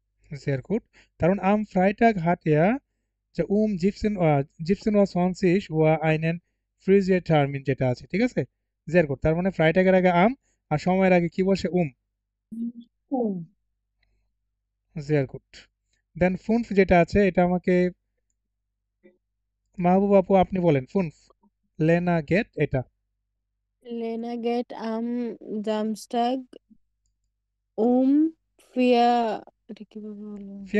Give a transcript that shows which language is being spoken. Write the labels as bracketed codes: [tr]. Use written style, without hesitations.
[de] sehr gut, darum am Freitag hat er um 17:20 Uhr einen Friseurtermin [bn] যেটা আছে, ঠিক আছে? sehr gut, তার মানে ফ্রাইটাগের আগে আম আর সময়ের আগে কি বসে sehr gut, দেন ফুনফ যেটা আছে এটা আমাকে মাহবুব আপু আপনি বলেন ফুনফ। লেনা গেট এটা [de] Lena geht am Samstag um 4, [bn] এটা কিভাবে বলবো?